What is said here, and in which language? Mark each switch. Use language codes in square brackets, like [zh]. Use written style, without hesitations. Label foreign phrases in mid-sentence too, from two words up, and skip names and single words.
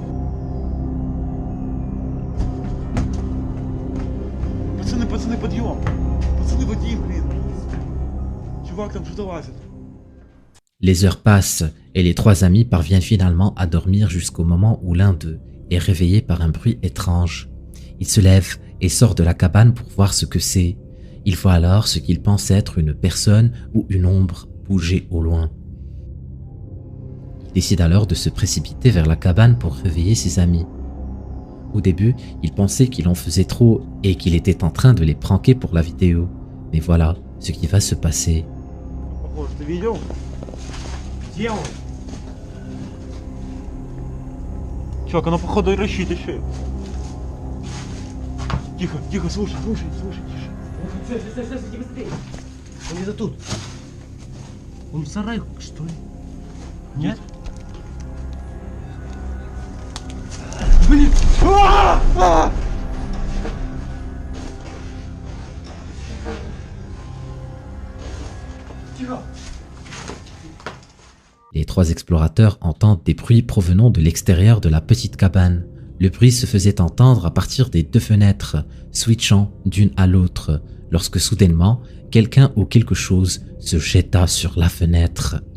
[ru] Пацаны, подъем! Пацаны, Вадим, блин! Чувак, там что-то лазит. [fr] Les heures passent et les 3 amis parviennent finalement à dormir jusqu'au moment où l'un d'eux est réveillé par un bruit étrange. Il se lève et sort de la cabane pour voir ce que c'est. Il voit alors ce qu'il pense être une personne ou une ombre bouger au loin. Il décide alors de se précipiter vers la cabane pour réveiller ses amis. Au début, il pensait qu'il en faisait trop et qu'il était en train de les pranker pour la vidéo. Mais voilà ce qui va se passer. [ru] Чувак, она походу и рычит еще. Тихо, тихо, слушай, тише. Стой, быстрее. Он где-то тут. Он в сарае, что ли? Нет? Блин! Тихо! [fr] Les 3 explorateurs entendent des bruits provenant de l'extérieur de la petite cabane. Le bruit se faisait entendre à partir des 2 fenêtres, switchant d'une à l'autre, lorsque soudainement, quelqu'un ou quelque chose se jeta sur la fenêtre.